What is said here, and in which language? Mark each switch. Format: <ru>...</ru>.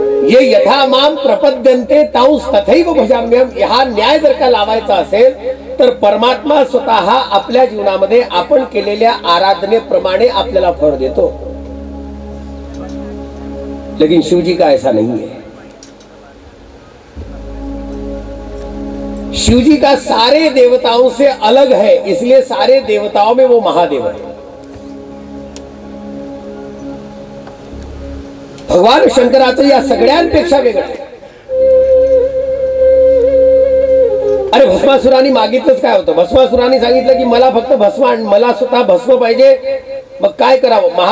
<sa>ये यथा माम प्रपद्यन्ते तांस तथैव भजाम्यहम्.</sa> <mr>हा न्याय जर का लावायचा असेल तर परमात्मा स्वतः आपल्या जीवनामध्ये आपण केलेल्या आराधनेप्रमाणे आपल्याला फळ देतो.</mr> <hi>लेकिन शिवजी का ऐसा नहीं है. शिवजी का सारे देवताओं से अलग है, इसलिए सारे देवताओं में वो महादेव है.</hi> <mr>भगवान शंकराचं या सगळ्यांपेक्षा वेगळं आहे. अरे भस्मासुराने मागितलंच काय होतं? भस्मासुराने सांगितलं की मला फक्त भस्म आण, मला स्वतः भस्म पाहिजे. मग काय करावं?</mr>